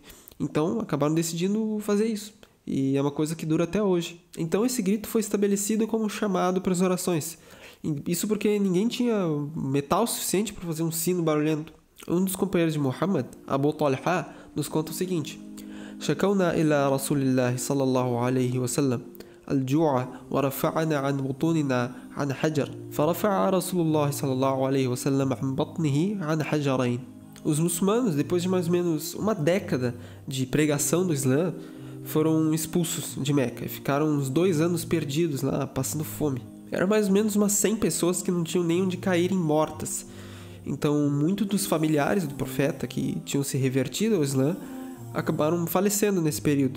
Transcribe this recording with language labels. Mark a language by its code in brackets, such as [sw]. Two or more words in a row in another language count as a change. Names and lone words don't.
[pt] Então, acabaram decidindo fazer isso. E é uma coisa que dura até hoje. Então, esse grito foi estabelecido como chamado para as orações. Isso porque ninguém tinha metal suficiente para fazer um sino barulhento. Um dos companheiros de Muhammad, Abu Talha, nos conta o seguinte: [ar] شكونا إلى رسول الله صلى الله عليه وسلم الجوع ورفعنا عن بطوننا عن حجر فرفع رسول الله صلى الله عليه وسلم عن بطنه عن حجرين. [pt] Os muçulmanos, depois de mais ou menos uma década de pregação do Islã, foram expulsos de Meca e ficaram uns 2 anos perdidos lá, passando fome. Eram mais ou menos umas 100 pessoas que não tinham nem onde caírem mortas. Então, muitos dos familiares do profeta que tinham se revertido ao Islã acabaram falecendo nesse período.